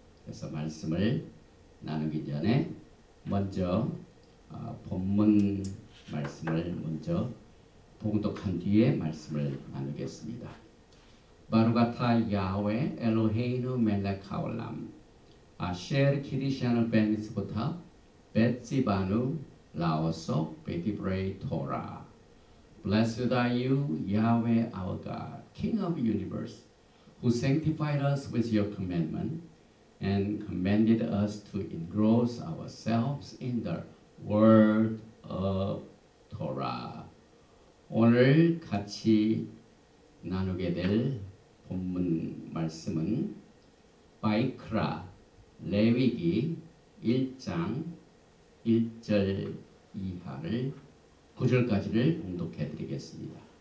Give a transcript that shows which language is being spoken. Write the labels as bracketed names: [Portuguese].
[Korean] 그래서 말씀을 나누기 전에 먼저 본문 말씀을 먼저 봉독한 뒤에 말씀을 나누겠습니다. [Hebrew] 바루가타 야훼 엘로헤이누 멜렉 하올람 아셰르 키디샤누 베니스부타 벳시바누 라오소 베디브레이 토라. [English] Blessed are you, Yahweh our God, King of the universe, who sanctified us with your commandment and commanded us to engross ourselves in the word of Torah. [Korean] 오늘 같이 나누게 될 본문 말씀은 바이크라 레위기 1장 1절 이하를 9절까지를 봉독해 드리겠습니다.